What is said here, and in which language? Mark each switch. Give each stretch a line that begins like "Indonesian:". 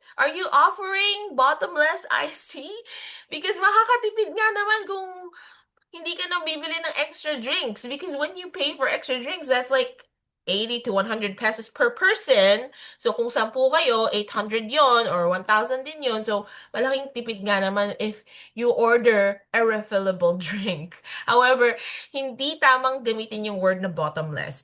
English: Are you offering bottomless iced tea?
Filipino: Because makakatipid nga naman kung hindi ka na bibili ng extra drinks.
English: Because when you pay for extra drinks, that's like 80 to 100 pesos per person.
Filipino: So kung 10 kayo, 800 yon or 1,000 din yon. So malaking tipid nga naman
English: if you order a refillable drink.
Filipino: However, hindi tamang gamitin yung word na bottomless.